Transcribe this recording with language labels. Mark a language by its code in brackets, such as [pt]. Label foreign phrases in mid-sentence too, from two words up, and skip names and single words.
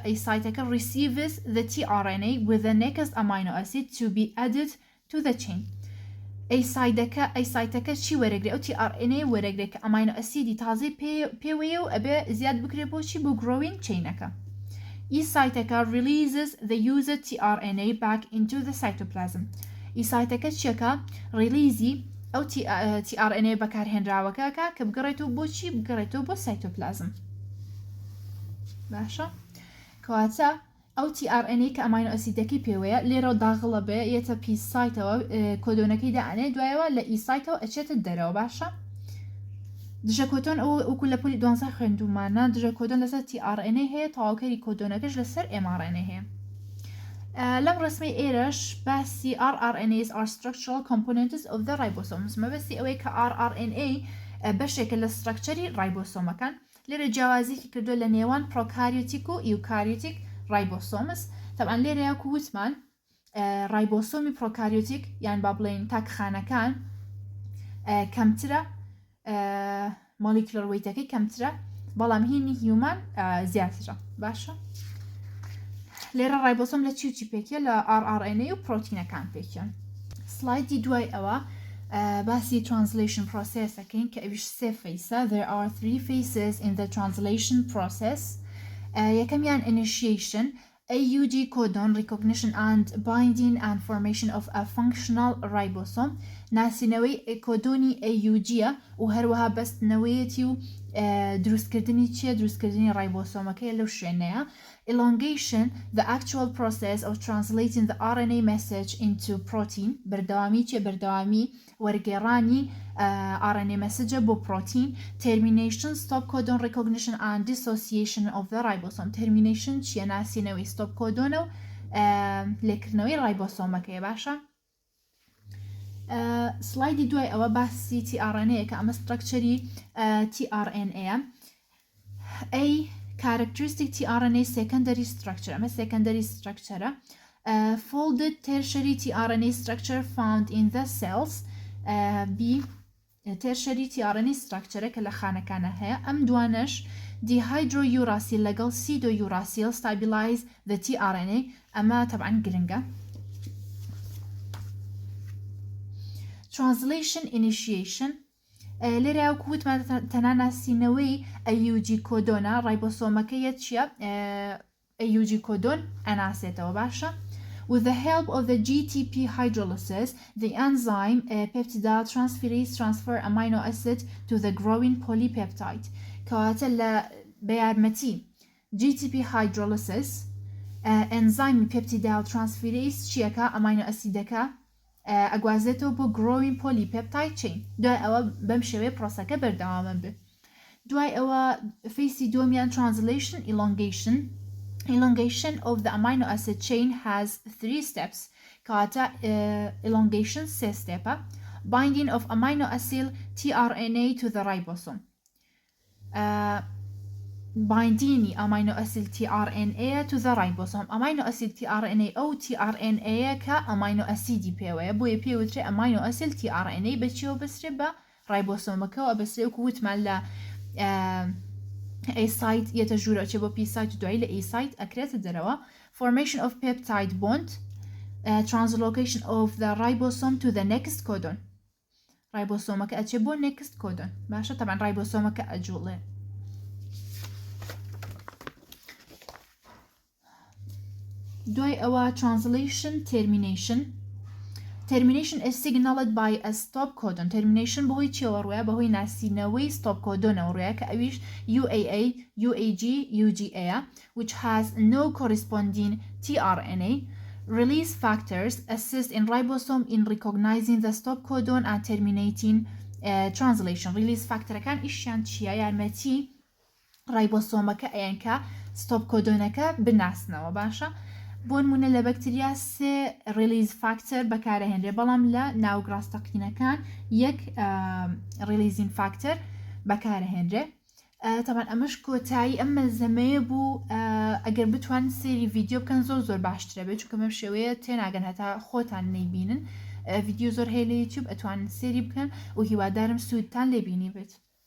[en] A site-ەکە receives the tRNA with the next amino acid to be added to the chain. [ckb] ئەی سایتەکە چی وەرەگرێ ئەو tRNA وەرەگرێ کە ئەماینۆ ئەسیدی تازەی پێوەیە و ئەبێ زیاد بکرێ بۆچی بۆ [en] growing chainەکە. [ckb] ئی سایتەکە [en] releases the user tRNA back into the cytoplasm. [ckb] ئی سایتەکە چیەکە ریلیزی ئەو tRNA بەکارهێنراوەکەکە کە بگەڕێتەوە بۆچی بگەڕێتەوە بۆ سایتۆپلازم. باشە کەواتە ئەو tRNA کە ئەماینۆ ئەسیدەکەی پێوەیە لێرە داغڵە بێ یەتە پی سایتەوە کۆدۆنەکەی داانێ دوایەوە لە ئی سایتەوە ئەچێتە دەرەوە. باشە دژە کۆتۆن ئەو وەکو لە پۆلی 12 خوێندومانە دژە کۆدۆن لەسەر tRNA هەیە تەواوکەری کۆدۆنەکەش لەسەر mRNA هەیە. لەم ڕسمی ئێرەش باسی [en] rRNAs are structural components of the ribosomes [ckb] مەبەستی ئەوەی کە rRNA بەشێکە لە سترکچەری رایبۆسۆمەکان. لێرە جیاوازیکی کردو لە نێوان پرۆکاریۆتیک و ئیوکاریۆتیک رایبۆسۆمس. تەبعاً لێرە یاکو وتمان رایبۆسۆمی پرۆکاریۆتیک یان با بڵێن تاکخانەکان کەمترە مۆلیکولەر وەیتەکەی کەمترە بەڵام هینی هیومان زیاترە. باشە لێرە رایبۆسۆم لە چی پێکیە لە rRNA و پرۆتینەکان پێکیان. سلایدی دوای ئەوە باسی [en] translation processەکەین [ckb] کە ئەویش سێ فەیسە. [en] There are 3 phases in the translation process. [ckb] یەکەمیان [en] initiation AUG codon recognition and binding and formation of a functional ribosome. [ckb] ناسینەوەی کۆدۆنی AUGە و هەروەها بەستنەوەیەتی و دروستکردنی چیە دروستکردنی رایبۆسۆمەکەی لەو شوێنەیە. [en] Elongation the actual process of translating the RNA message into protein. [ckb] بەردەوامی چیە بەردەوامی وەرگێڕانی [en] RNA message [ckb] بۆ protein. [en] Termination stop codon recognition and dissociation of the ribosome. [ckb] Termination چیە ناسینەوەی stop codonە و لێکردنەوەی رایبۆسۆمەکەیە. باشە سلایدی دوای ئەوە باسی tRNA کە ئەمە سترکچەری tRNA. [en] A characteristic tRNA secondary structure. ئەمە secondary structure. Folded tertiary tRNA structure found in the cells. B tertiary tRNA structure [ckb] کە لە خانەکانە هەیە. ئەم دوانش [en] dehydrouracil لەگەڵ pseudouracil stabilize the tRNA. [ckb] ئەمە طبعاً گرنگە. [en] Translation initiation [ckb] لێرە وتمان تەنها ناسینەوەی AUG کۆدۆنە رایبۆسۆمەکەیە چیە AUG کۆدۆن ئەناسێتەوە. [en] باشە With the help of the GTP hydrolysis, the enzyme peptidyl transferase transfer amino acid to the growing polypeptide. [ckb] کەواتە لە بەیارمەتی [en] GTP hydrolysis enzyme peptidyl transferase [ckb] چیەکە ئەماینۆ ئەسیدەکە ئەگوازێتەوە بۆ [en] growing polypeptide chain. [ckb] دوای ئەوە بەم شێوەیە پرۆسەکە بەردەوامە بێ. دوای ئەوە فەیسی دووەمیان [en] translation elongation of the amino acid chain has 3 steps. [ckb] کەواتە elongation 3 stepە. [en] Binding of amino acid tRNA to the ribosome. Binding amino acid tRNA to the ribosome. Amino acid tRNA [ckb] أو tRNA كا amino acid پێوەیە بۆیە پێوترێ [en] amino acid tRNA [ckb] بەچیەوە بەسرێ بە رایبۆسۆمەکەەوە بەسرێ وەکو وتمان لە A site یەتە ژوورە چێ بۆ P site دوای لە A site ئەکرێتە دەرەوە. [en] Formation of peptide bond. Translocation of the ribosome to the next codon. [ckb] رایبۆسۆمەکە ئەچێ بۆ [en] next codon. [ckb] باشە طبعاً رایبۆسۆمەکە ئەجوڵێ. دوای ئەوە [en] translation termination is signaled by a stop codon. [ckb] Termination بەهۆی چیەوە ڕوویە بەهۆی ناسینەوەی stop codonەوە ڕوویە کە ئەویش [en] UAA UAG UGA which has no corresponding tRNA. Release factors assist in ribosome in recognizing the stop codon and terminating translation. Release factorەکان [ckb] ئیشیان چیە یارمەتی رایبۆسۆمەکە ئەیان کە [en] stop codonەکە [ckb] بناسنەوە. باشە بۆ نمونە لە بەکتریا 3 [en] release factor [ckb] بەکارەهێنرێ بەڵام لە ناوگڕاستەقینەکان 1 [en] releasing factor [ckb] بەکارەهێنرێ. طبعاً ئەمەش کۆتایی ئەم مەلزەمەیە بوو ئەگەر بتوان سێری ڤیدیۆ بکەن زۆر باشترە بێت چونکە مەم شێوەیە تێناگەن هەتا خۆتان نەیبینن. ڤیدیۆ زۆر هەیە لە یوتیوب ئەتوانن سێری بکەن و هیوادارم سوودتان لێبینی بێت.